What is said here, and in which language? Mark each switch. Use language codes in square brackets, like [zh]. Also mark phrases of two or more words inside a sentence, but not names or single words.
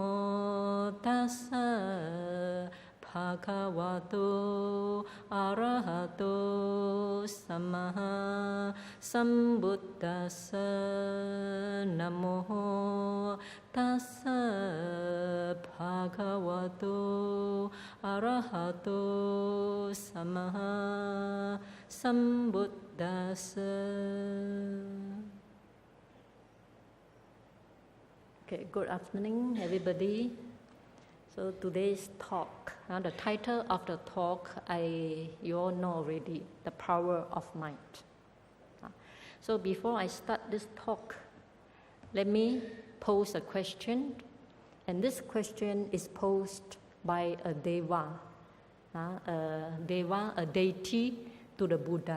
[pi] Tassa Bhagavato Arahato Samma Sambuddhassa Namo Tassa Bhagavato Arahato Samma Sambuddhassa. [en] Okay, good afternoon, everybody. So today's talk, the title of the talk, you all know already, the power of mind. So before I start this talk, let me pose a question, and this question is posed by a deva, a deity to the Buddha.